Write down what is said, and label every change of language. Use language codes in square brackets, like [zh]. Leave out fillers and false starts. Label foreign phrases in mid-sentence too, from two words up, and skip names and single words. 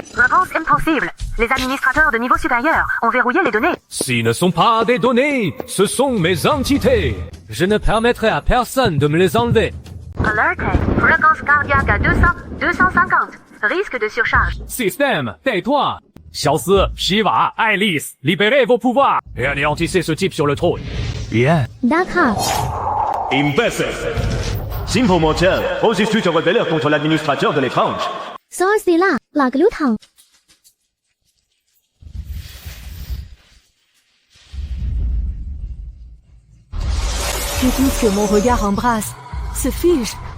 [fr] Réponse impossible. Les administrateurs de niveau supérieur ont verrouillé les données. Ce ne sont pas des données, ce sont mes entités. Je ne permettrai à personne de me les enlever. Alerte. Fréquence cardiaque à 250. Risque de surcharge. Système, tais-toi. 小斯、皮瓦、爱丽丝, libérez vos pouvoirs et anéantissez ce type sur le trône. Bien. D'accord. Imbécile. Simple mortel, oses-tu te rebeller contre l'administrateur de l'étrange? Sorcier là, la glouton. Tout ce que mon regard embrasse se fige.